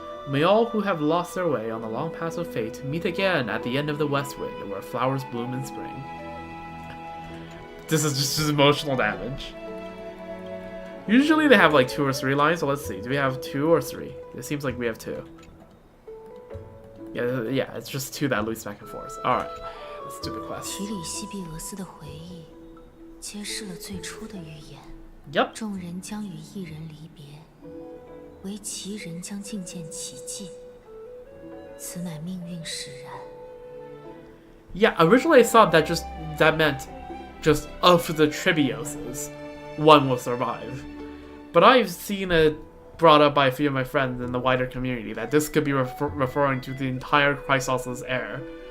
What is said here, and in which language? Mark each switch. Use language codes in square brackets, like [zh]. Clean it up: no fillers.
[en] May all who have lost their way on the long paths of fate meet again at the end of the West Wind, where flowers bloom in spring. This is just emotional damage. Usually they have like 2 or 3 lines, so let's see. Do we have 2 or 3? It seems like we have 2. Yeah, it's just two that loops back and forth. Alright, let's do the quest. [zh] 提里西庇俄斯的回忆，揭示了最初的预言。 [en] Yep. [zh] 众人将与一人离别，唯其人将觐见奇迹。此乃命运使然。 [en] Yeah, originally I thought that meant just of the Tribioses, one will survive. But I've seen it brought up by a few of my friends in the wider community that this could be referring to the entire Chrysos' heir.